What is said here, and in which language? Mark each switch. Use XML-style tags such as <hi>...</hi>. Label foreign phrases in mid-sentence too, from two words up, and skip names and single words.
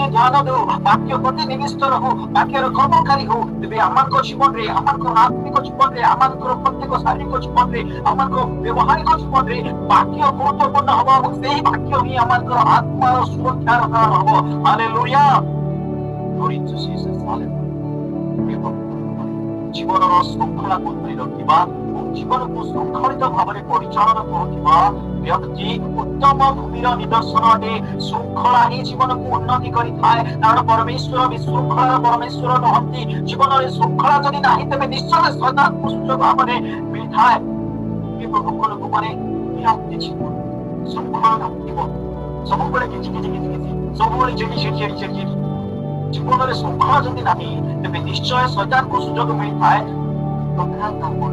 <or>ଧ୍ୟାନ ଦେଉ ବାକ୍ୟ ପ୍ରତି ନିବିଷ୍ଟ ରହୁ ବାକ୍ୟର କର୍ମକାରୀ ହଉ ତେବେ ଆମମାନଙ୍କ ଜୀବନରେ ଆମମାନଙ୍କ ଆତ୍ମିକ ଜୀବନରେ ଆମମାନଙ୍କର ପ୍ରତ୍ୟେକ ଶାରୀରିକ ଜୀବନରେ ଆମମାନଙ୍କ ବ୍ୟବହାରିକ ଜୀବନରେ ବାକ୍ୟ ଗୁରୁତ୍ୱପୂର୍ଣ୍ଣ ହବ ଏବଂ ସେହି ବାକ୍ୟ ହିଁ ଆମମାନଙ୍କର ଆତ୍ମାର ସୁରକ୍ଷାର କାରଣ ହବ ହାଲେଲୁୟା</or> <en>glory to Jesus</en> <or>ହାଲେଲୁୟା ଜୀବନର ଶୃଙ୍ଖଳାକୁ ଧରି ରଖିବା ଓ ଜୀବନକୁ ଶୃଙ୍ଖଳିତ ଭାବରେ ପରିଚାଳନା କରୁଥିବା ବ୍ୟକ୍ତି ଉତ୍ତମ ଭୂମିର ନିଦର୍ଶନ ଅଟେ ଶୃଙ୍ଖଳା ହିଁ ଜୀବନକୁ ଉନ୍ନତି କରିଥାଏ କାରଣ ପରମେଶ୍ୱର ବିଶୃଙ୍ଖଳାର ପରମେଶ୍ୱର ନୁହନ୍ତି ଜୀବନରେ ଶୃଙ୍ଖଳା ଯଦି ନାହିଁ ତେବେ ନିଶ୍ଚୟ ଶୈତାନକୁ ସୁଯୋଗ ଭାବରେ ମିଳିଥାଏ ପ୍ରଭୁଙ୍କ ଲୋକମାନେ ବିରକ୍ତି ଜୀବନ ଶୃଙ୍ଖଳା ନଥିବ ସବୁବେଳେ କିଛି ସବୁବେଳେ ଚିଡି ଜୀବନରେ ଶୃଙ୍ଖଳା ଯଦି ନାହିଁ ତେବେ ନିଶ୍ଚୟ ଶୈତାନକୁ ସୁଯୋଗ ମିଳିଥାଏ ପ୍ରକାର ତା</or>